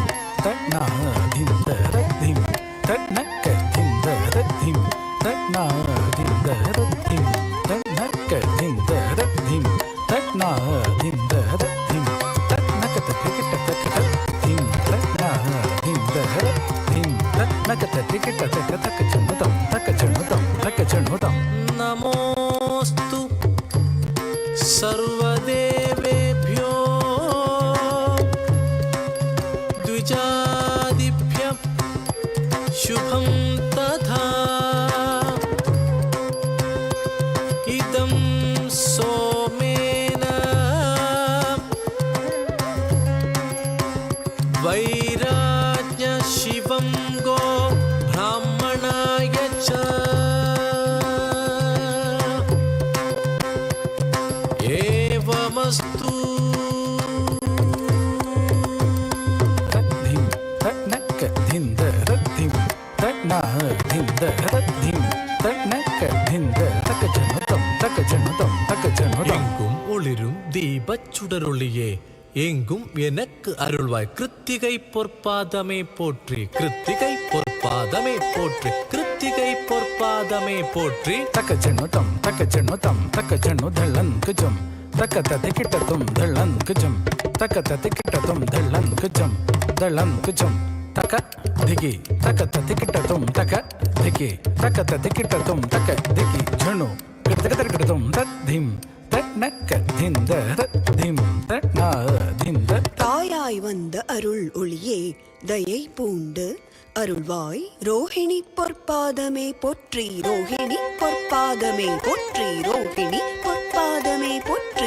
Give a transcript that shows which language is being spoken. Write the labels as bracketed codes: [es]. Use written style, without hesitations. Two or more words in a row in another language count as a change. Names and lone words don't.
[sa] ತನ್ನಾದಿಂದ ರದ್ಧಿಂ ತನ್ನಕ್ಕಿಂದ ರದ್ಧಿಂ ತನ್ನಾದಿಂದ ರದ್ಧಿಂ ತನ್ನಕ್ಕಿಂದ ರದ್ಧಿಂ ತನ್ನಾದಿಂದ ರದ್ಧಿಂ ತನ್ನಕತ ಟಿಕೆಟ್ ತಕ್ಕಿಂ ತನ್ನಾದಿಂದ ರದ್ಧಿಂ ತನ್ನಕತ ಟಿಕೆಟ್ ತಕ್ಕ ಚಣ್ಣುತಂ ತಕ್ಕ ಚಣ್ಣುತಂ ತಕ್ಕ ಚಣ್ಣುತಂ. ನಮೋಸ್ತು ಸರ್ವದೇವೇಭ್ಯೋ ದ್ವಿಜಾದಿಭ್ಯಃ ಶುಭಂ ತಥಾ. ಇದಂ ಸೋಮೇನ ವೈರಾಜ್ಯ ಶಿವಂ ಗೋ ಬ್ರಾಹ್ಮಣಾಯ ಚ. ಏವಮಸ್ತು. ರದ್ಧಿಂ ತನ್ನಕ್ಕಿಂದ ರದ್ಧಿಂ ತನ್ನಾದಿಂದ ರದ್ಧಿಂ ತನ್ನಕ್ಕಿಂದ ತಕ್ಕ ಜನುತಂ ತಕ್ಕ ಜನುತಂ ತಕ್ಕ ಜನುತಂ. [ta] எங்கும் ஒளிரும் தீபச் சுடரொளியே எங்கும் எனக்கு அருள்வாய். கிருத்திகை பொற்பாதமே போற்றி, கிருத்திகை பொற்பாதமே போற்றி, கிருத்திகை பொற்பாதமே போற்றி. ತಕ್ಕ ಜನುತಂ ತಕ್ಕ ಜನುತಂ ತಕ್ಕ ಜನು ಧಳ್ಳನ್ ಕುಜಂ ತಕ್ಕ ತತಿ ಕಿಟ್ಟತುಂ ಧಳ್ಳನ್ ಕುಜಂ ತಕ್ಕ ತತಿ ಕಿಟ್ಟತುಂ ಧಳ್ಳನ್ ಕುಜಂ ಧಳ್ಳನ್ ಕುಜಂ ತಕ ದಿಗಿ ತಕ ತತಿ ಕಿಟ್ಟತುಂ ತಕ ದಿಗಿ ತಕ ತತಿ ಕಿಟ್ಟತುಂ ತಕ ದಿಗಿ ಝಣು ಕಿಟ್ಟಕ ಕಿಟ್ಟತುಂ ತದ್ಧಿಂ தன்னக்கதிந்த ரத்திம் தன்னாதிந்த. தாயாய் வந்த அருள் ஒளியே தயை பூண்டு அருள்வாய். ரோஹிணி பொற்பாதமே போற்றி, ரோஹிணி பொற்பாதமே போற்றி, ரோஹிணி பொற்பாதமே போற்றி.